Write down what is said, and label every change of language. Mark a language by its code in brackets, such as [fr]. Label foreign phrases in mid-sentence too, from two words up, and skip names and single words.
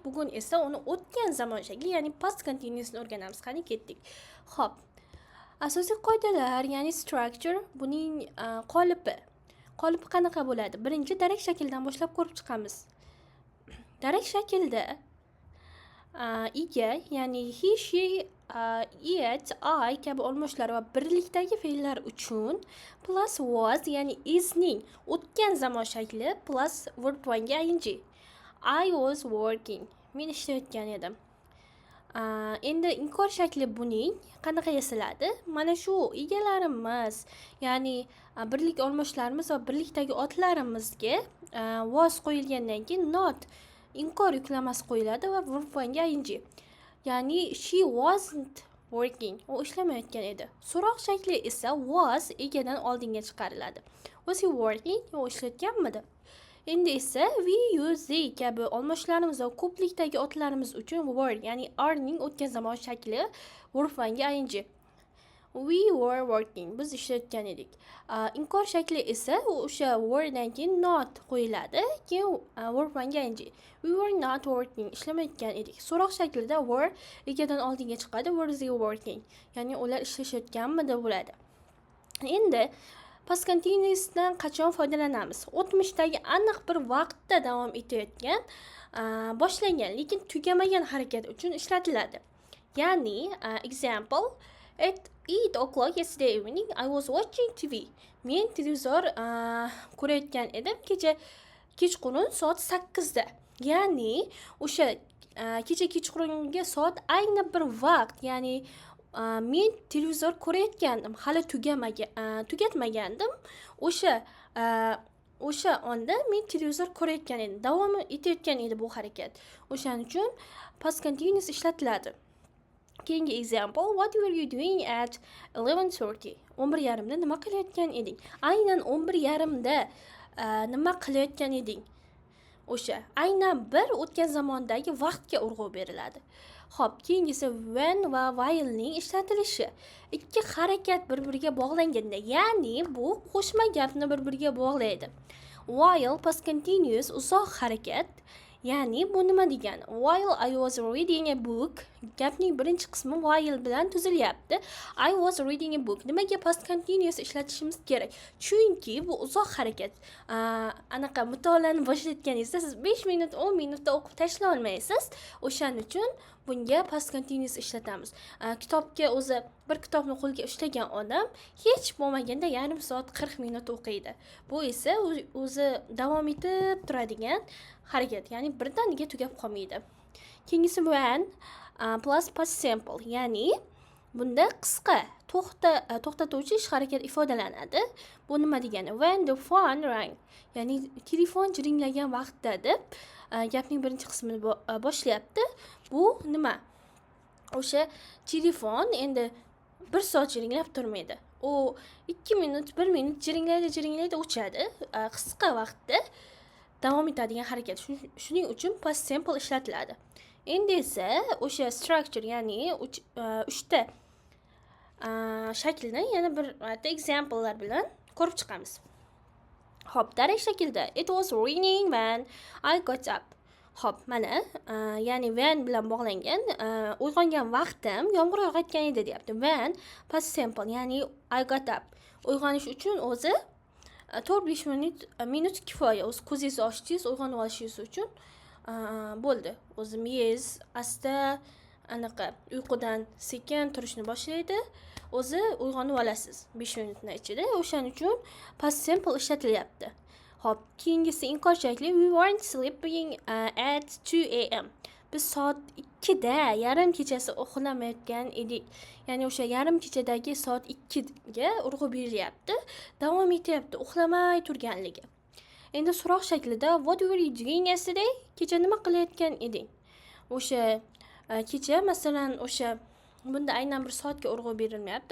[uz] Bugun esa uni o'tgan zamon shakli, ya'ni [en] past continuousni [uz] o'rganamiz. Qani ketdik. Xo'p. Asosiy qoidalar, ya'ni structure, buning qolipi. Qolipi qanaqa bo'ladi? Birinchi darak shakldan boshlab ko'rib chiqamiz. Darak shaklda ega, ya'ni [en] he, she, it, I [uz] kabi olmoshlar va birlikdagi fe'llar uchun [en] plus was, [uz] ya'ni isning o'tgan zamon shakli [en] plus verb 1 ing. I was working. [uz] Men ishlayotgan edim. Endi inkor shakli buning qanaqa yasaladi? Mana shu egalarimiz, ya'ni birlik olmoshlarimiz va birlikdagi otlarimizga was qo'yilgandan keyin not inkor yuklamasi qo'yiladi va [en] verb 1 ing. Ya'ni she wasn't working. [uz] U ishlamayotgan edi. So'roq shakli esa was egadan oldinga chiqariladi. [en] Was he working? [uz] U ishlayotganmidi? Endi esa [en] we, you, they [uz] kabi olmoshlarimiz va ko'plikdagi otlarimiz uchun were, ya'ni are ning o'tgan zamon shakli [en] verb 1 ing. We were working. [uz] Biz ishlayotgan edik. Inkor shakli esa o'sha were dan keyin not qo'yiladi, keyin [en] verb 1 ing. We were not working. [uz] Ishlamayotgan edik. So'roq shaklida were egadan oldinga chiqadi. [en] Were they working? [uz] Ya'ni ular ishlashayotganmidi bo'ladi. Endi [en] past continuousdan [uz] qachon foydalanamiz? O'tmishdagi aniq bir vaqtda davom etayotgan, boshlangan lekin tugamagan harakat uchun ishlatiladi. [en] Ya'ni example, at 8 o'clock yesterday evening I was watching TV. [uz] Men televizor ko'rayotgan edim kechqurun soat 8 da. Ya'ni o'sha kecha kechqurungi soat ayni bir vaqt, ya'ni men televizor ko'rayotgandim, hali tugatmagandim. O'sha onda men televizor ko'rayotgan edim. Davom etayotgan edi bu harakat. O'shaning uchun [en] past continuous [uz] ishlatiladi. [en] Keyingi example, what were you doing at 11:30? [uz] 11:30 da nima qilayotgan eding? Aynan 11:30 da nima qilayotgan eding? O'sha aynan bir o'tgan zamondagi vaqtga urg'u beriladi. Xo'p, keyingisi when va while ning ishlatilishi. Ikki harakat bir-biriga bog'langanda, ya'ni bu qo'shma gapni bir-biriga bog'laydi. [en] While past continuous [uz] uzoq harakat, ya'ni bu nima degani? [en] While I was reading a book, [uz] gapning birinchi qismi while bilan tuzilyapti. [en] I was reading a book. [uz] Nimaga [en] past continuous [uz] ishlatishimiz kerak? Chunki bu uzoq harakat. Anaqa mutolaani boshlayotganingizda siz 5 minut, 10 minutda o'qib tashlay olmaysiz. O'shaning uchun bunga [en] past continuous [uz] ishlatamiz. Kitobga o'zi bir kitobni qo'lga ushlagan odam hech bo'lmaganda yarim soat 40 minut o'qiydi. Bu esa o'zi davom etib turadigan harakat, ya'ni birdaniga tugab qolmaydi. Keyingisi [en] when plus past simple, [uz] ya'ni bunda qisqa to'xtatuvchi ish harakat ifodalanadi. Bu nima degani? [en] When the phone rang, [uz] ya'ni telefon jiringlagan vaqtda deb gapning birinchi qismini boshlayapti. Bu nima? O'sha telefon endi 1 soat jiringlab turmaydi. U 2 minut, 1 minut jiringlaydi, o'chadi. Qisqa vaqtda davom etadigan harakat. Shuning uchun [en] past simple [uz] ishlatiladi. Endi esa o'sha structure, ya'ni 3 ta shaklni yana bir marta examplelar bilan ko'rib chiqamiz. Xo'p, darak shaklda [en] it was raining when I got up. [uz] Xo'p, mana ya'ni when bilan bog'langan, uyg'ongan vaqtim yomg'ir yog'ayotgan edi deyapti. [en] When past simple, ya'ni I got up. [uz] Uyg'onish uchun o'zi 4-5 minut kifoya. O'z ko'zingizni ochdingiz, uyg'onib olishingiz uchun bo'ldi. O'zi miyangiz asta anaqa uyqudan sekin turishni boshlaydi. O'zi uyg'onib olasiz 5 minutning ichida. O'shaning uchun [en] past simple [uz] ishlatilyapti. Xo'p, keyingisi inkor shakli [en] we weren't sleeping at 2 am. [uz] Biz soat 2 da yarim kechasi uxlamayotgan edik. Ya'ni o'sha yarim kechadagi soat 2 ga urg'u berilyapti. Davom etyapti uxlamay turganligi. Endi so'roq shaklida [en] what were you doing yesterday? [uz] Kecha nima qilayotgan eding? O'sha kecha masalan o'sha bunda aynan bir soatga urg'u berilmayapti.